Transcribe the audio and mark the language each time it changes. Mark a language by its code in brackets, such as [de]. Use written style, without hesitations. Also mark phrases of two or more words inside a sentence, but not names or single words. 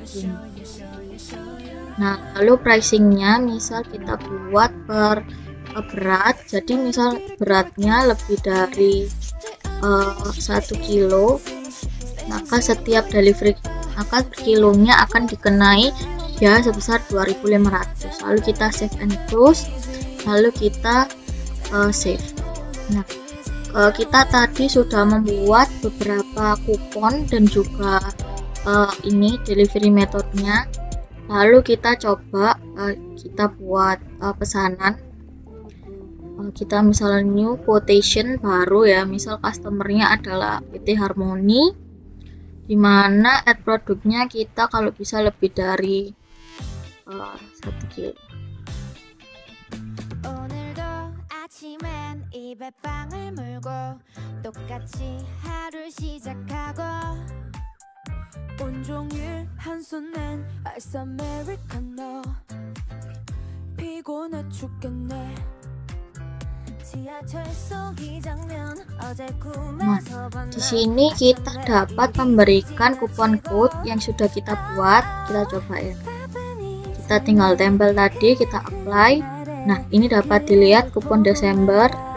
[id] Nah, lalu pricingnya misal kita buat per berat, jadi misal beratnya lebih dari 1 kilo, maka setiap delivery maka per kilonya akan dikenai biaya sebesar 2.500. Lalu kita [en] save and close, [id] lalu kita save. Nah, kita tadi sudah membuat beberapa kupon dan juga ini delivery metodenya. Lalu kita coba kita buat pesanan. Kita misalnya [en] new quotation [id] baru ya, misal customernya adalah PT Harmoni, dimana add produknya kita kalau bisa lebih dari 1 kilo. [ko] 온종일 한손엔 아이스 아메리카노 피곤해 죽겠네. [id] Nah, di sini kita dapat memberikan kupon code yang sudah kita buat. Kita coba ya. Kita tinggal tempel tadi, kita apply. Nah, ini dapat dilihat kupon Desember.